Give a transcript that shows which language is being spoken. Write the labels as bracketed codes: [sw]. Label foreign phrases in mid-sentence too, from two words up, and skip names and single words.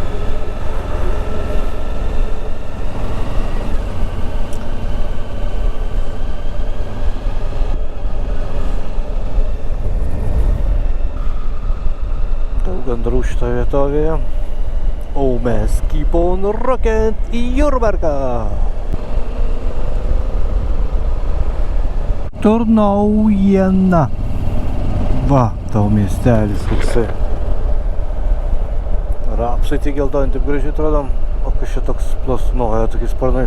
[lt] Daug gandrų šitoje vietovėje. O mes [en] keep on rocking [lt] į Jurbarką. Turnaujena. Va, tau miestelis toksai. Rapsai tik geltoni, taip gražiai atrodo. O kas čia toks plasnoja tokiais sparnais.